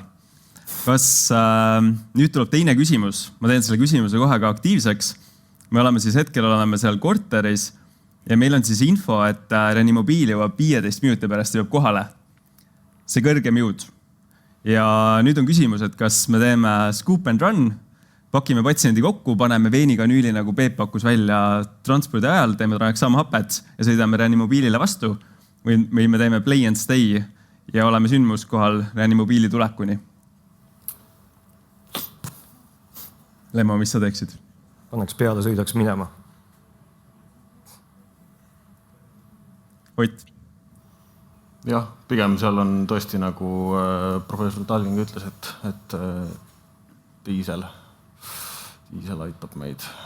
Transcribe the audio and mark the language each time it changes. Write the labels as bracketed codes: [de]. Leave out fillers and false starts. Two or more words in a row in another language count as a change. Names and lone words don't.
[et] Kas nüüd tuleb teine küsimus? Ma teen selle küsimuse kohe ka aktiivseks. Me oleme siis hetkel seal korteris ja meil on siis info, et Reanimobiil jõuab 15 minuti pärast jõuab kohale. See kõrgem jõud. Ja nüüd on küsimus, et kas me teeme [en] scoop and run, [et] pakime patsiendi kokku, paneme veenikanüüli, nagu Peep pakkus välja transpordi ajal, teeme tranexamhapet ja sõidame Reanimobiilile vastu või me teeme [en] play and stay [et] ja oleme sündmuskohal Reanimobiili tulekuni. Lemmo, mis sa teeksid? Pannaks peale, sõidaks minema. Ott? Jah, pigem seal on tõesti nagu professor Talving ütles, et diisel aitab meid.